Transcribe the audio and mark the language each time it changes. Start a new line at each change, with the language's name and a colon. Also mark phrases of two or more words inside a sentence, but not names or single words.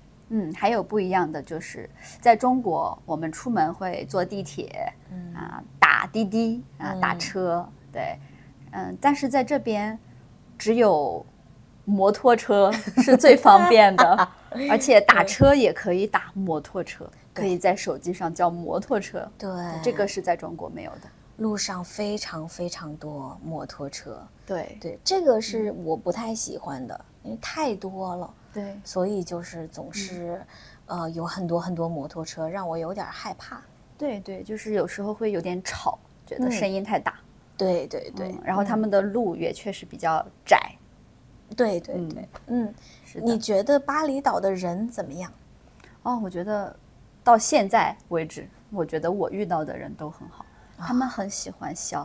Chinese: 還有不一樣的就是，在中国我們出門会坐地鐵，打滴滴打車，对，但是在这邊只有摩托車是最方便的，而且打車也可以打摩托车，可以在手機上叫摩托車，对，這個是在中國沒有的。路上非常非常多摩托車，對，這個是我不太喜歡的，因為太多了。對，所以就是總是，有很多很多摩托車，讓我有點害怕。对，就是有時候會有點吵，覺得聲音太大。對，然後他們的路也確實比較窄。對，是的。你覺得巴厘島的人怎麼樣？我覺得到現在為止，我覺得我遇到的人都很好，他們很喜歡笑，